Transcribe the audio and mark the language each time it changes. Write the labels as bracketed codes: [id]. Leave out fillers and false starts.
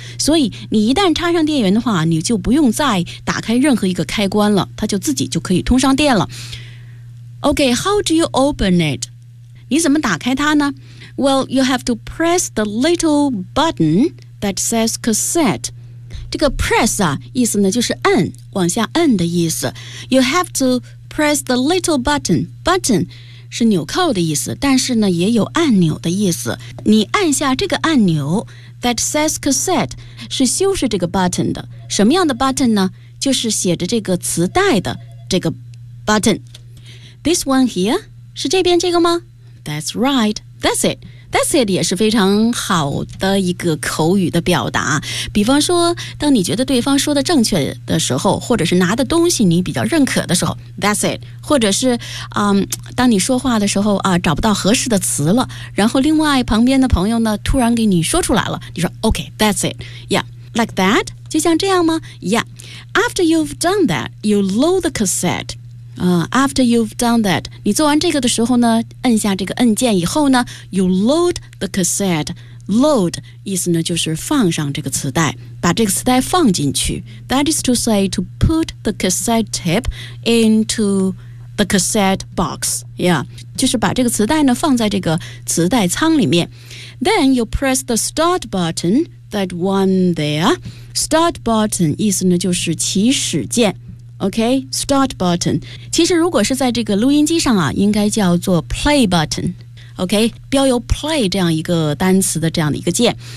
[zh] 所以你一旦插上电源的话，你就不用再打开任何一个开关了，它就自己就可以通上电了。 [en] OK, how do you open it? [zh] 你怎么打开它呢？ [en] Well, you have to press the little button that says cassette. [zh] 这个 press 啊，意思呢就是按，往下按的意思。 [en] You have to press the little button. [zh] Button 是纽扣的意思，但是呢也有按钮的意思。你按下这个按钮 [en] that says cassette [zh] 是修饰这个 button 的。什么样的 button 呢？就是写着这个磁带的这个 button。 [en] This one here [zh] 是这边这个吗？ [en] That's right. That's it. [zh] That's it 也是非常好的一个口语的表达。比方说当你觉得对方说的正确的时候，或者是拿的东西你比较认可的时候， [en] That's it. [zh] 或者是当你说话的时候啊，找不到合适的词了，然后另外旁边的朋友呢突然给你说出来了，你说 [en] OK, That's it. Yeah, like that. [zh] 就像这样吗？ [en] Yeah. After you've done that, you load the cassette. After you've done that, [zh] 你做完这个的时候呢，按下这个按键以后呢， [en] you load the cassette. [zh] Load 意思呢就是放上这个磁带，把这个磁带放进去。 [en] That is to say to put the cassette tape into the cassette box. [zh] Yeah, 就是把这个磁带呢放在这个磁带仓里面。 [en] Then you press the start button, that one there. [zh] Start button 意思呢就是起始键。 [en] OK, start button. [zh] 其实如果是在这个录音机上啊，应该叫做 play button. OK, 标有 play 这样一个单词的这样的一个键。